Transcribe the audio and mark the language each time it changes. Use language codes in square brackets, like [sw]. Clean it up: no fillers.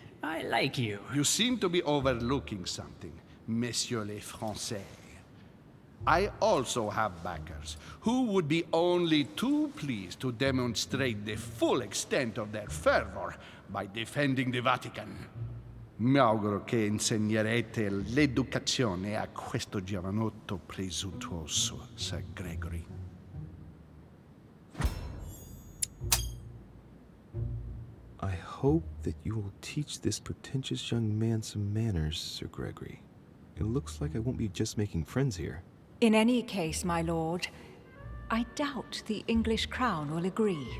[en] I like you. You seem to be overlooking something, [fr] Messieurs les Français. [en] I also have backers who would be only too pleased to demonstrate the full extent of their fervor by defending the Vatican. [it] Mi auguro che insegnerete l'educazione a questo giovanotto presuntuoso, Sir Gregory. [en] I hope that you will teach this pretentious young man some manners, Sir Gregory. It looks like I won't be just making friends here. In any case, my lord, I doubt the English crown will agree.